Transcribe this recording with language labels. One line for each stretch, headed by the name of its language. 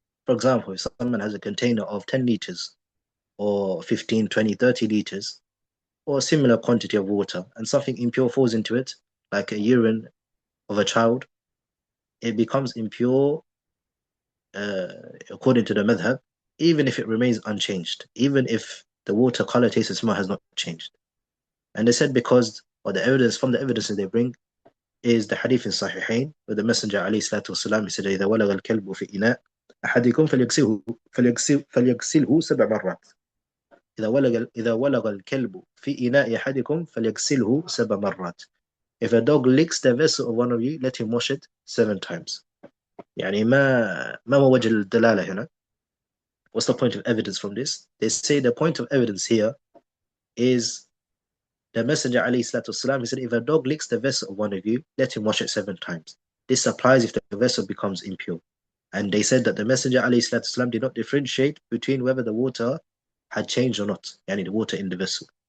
English: For example, if someone has a container of 10 liters or 15, 20, 30 liters or a similar quantity of water and something impure falls into it, like a urine of a child, it becomes impure according to the madhab, even if it remains unchanged, even if the water color, taste, and smell has not changed. And they said because, or the evidence from the evidences they bring, is the hadith in Sahihain, where the Messenger
Arabic: عليه الصلاة والسلام,
English: he said
Arabic: إذا ولغ الكلب في إناء أحدكم فليغسله 7 مرات. إذا ولغ الكلب في إناء أحدكم فليغسله 7 مرات.
English: If a dog licks the vessel of one of you, let him wash it 7 times.
Arabic: يعني ما هو وجه الدلالة هنا?
English: What's the point of evidence from this? They say the point of evidence here is the Messenger
Arabic: عليه الصلاة والسلام,
English: he said, if a dog licks the vessel of one of you, let him wash it 7 times. This applies if the vessel becomes impure. And they said that the Messenger
Arabic: عليه الصلاة والسلام
English: did not differentiate between whether the water had changed or not, yani the water in the vessel.